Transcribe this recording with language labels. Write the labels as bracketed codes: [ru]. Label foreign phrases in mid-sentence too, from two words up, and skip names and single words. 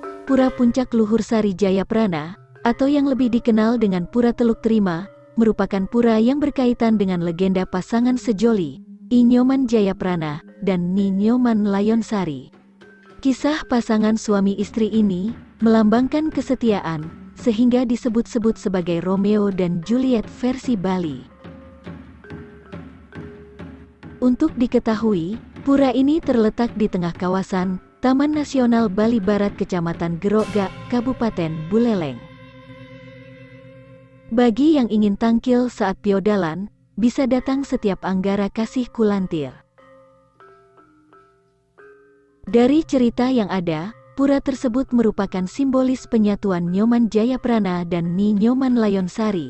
[id] Pura Puncak Luhur Sari Jayaprana, atau yang lebih dikenal dengan Pura Teluk Terima, merupakan pura yang berkaitan dengan legenda pasangan sejoli, I Nyoman Jayaprana dan Ni Nyoman Layonsari. Kisah pasangan suami istri ini melambangkan kesetiaan, sehingga disebut-sebut sebagai Romeo dan Juliet versi Bali. Untuk diketahui, pura ini terletak di tengah kawasan Taman Nasional Bali Barat, Kecamatan Gerogak, Kabupaten Buleleng. Bagi yang ingin tangkil saat piodalan, bisa datang setiap Anggara Kasih Kulantir. Dari cerita yang ada, pura tersebut merupakan simbolis penyatuan Nyoman Jayaprana dan Ni Nyoman Layonsari.